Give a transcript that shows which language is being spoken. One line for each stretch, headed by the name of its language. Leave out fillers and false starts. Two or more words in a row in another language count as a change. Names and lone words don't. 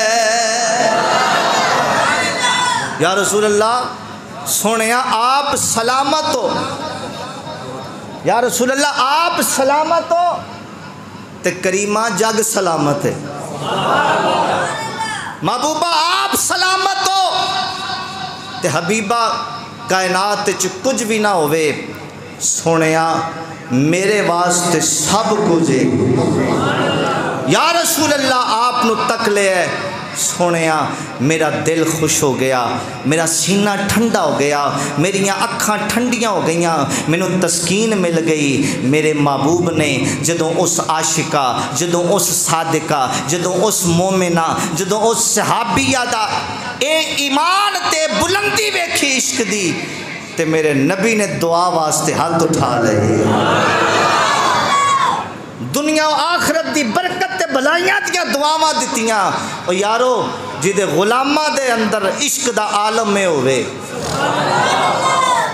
Arabic: یا رسول اللہ
Punjabi: سونیا آپ سلامت ہو،
Arabic: یا رسول اللہ
Punjabi: آپ سلامت ہو تے کریمہ جگ سلامت ہے، محبوبہ آپ سلامت ہو تے حبیبہ کائنات چ کچھ بھی نہ ہوئے، سونیا میرے واسطے سب کچھ ہے،
Arabic: یا رسول اللہ
Punjabi: آپ نو تک لے ہے، سونیا میرا دل خوش ہو گیا، میرا سینہ ٹھنڈا ہو گیا، میری اکھاں ٹھنڈیاں ہو گئیاں، مینوں تسکین مل گئی، میرے محبوب نے جدوں اس عاشقہ، جدوں اس صادقہ، جدوں اس مومنہ، جدوں اس صحابیہ دا اے ایمان تے بلندی ویکھی عشق دی، تے میرے نبی نے دعا واسطے ہاتھ اٹھا لے، دنیا و آخرت دی برکت تے بھلائیاں دیاں دعاواں دتیاں، او یارو جدے غلامہ دے اندر عشق دا عالم میں ہوئے،